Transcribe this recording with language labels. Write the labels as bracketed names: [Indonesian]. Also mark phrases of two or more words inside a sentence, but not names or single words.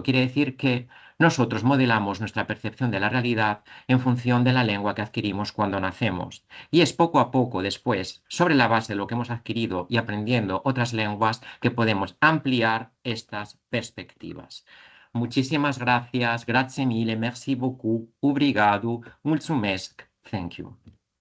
[Spanish] Quiere decir que nosotros modelamos nuestra percepción de la realidad en función de la lengua que adquirimos cuando nacemos. Y es poco a poco después, sobre la base de lo que hemos adquirido y aprendiendo otras lenguas, que podemos ampliar estas perspectivas. Muchísimas gracias, [Italian] grazie mille, [French] merci beaucoup, [English] obrigado, mulțumesc, thank you.